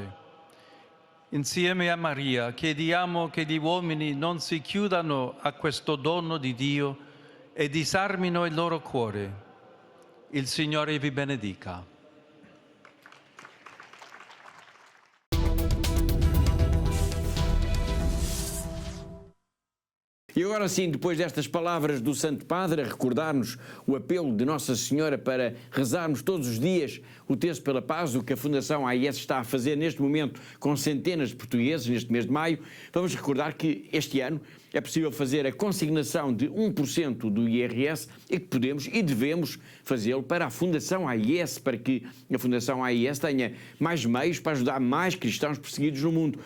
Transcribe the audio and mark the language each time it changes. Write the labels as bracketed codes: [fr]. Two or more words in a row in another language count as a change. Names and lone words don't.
[it] Insieme a Maria chiediamo che gli uomini non si chiudano a questo dono di Dio e disarmino il loro cuore. Il Signore vi benedica. [pt] E agora sim, depois destas palavras do Santo Padre, a recordar-nos o apelo de Nossa Senhora para rezarmos todos os dias o terço pela paz, o que a Fundação AIS está a fazer neste momento com centenas de portugueses, neste mês de maio, vamos recordar que este ano é possível fazer a consignação de 1% do IRS e que podemos e devemos fazê-lo para a Fundação AIS, para que a Fundação AIS tenha mais meios para ajudar mais cristãos perseguidos no mundo.